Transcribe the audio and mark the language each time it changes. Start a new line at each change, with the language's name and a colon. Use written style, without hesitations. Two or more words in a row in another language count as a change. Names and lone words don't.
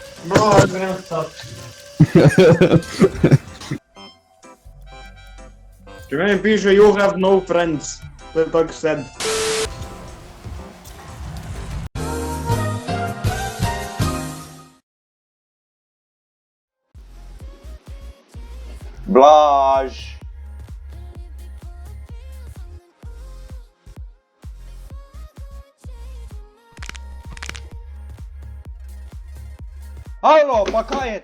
Slovenian: Bro, grem stat. Če meni piše
English: you have no friends,
Slovenian: to je tako sad. Blaž! Halo, pa kaj je?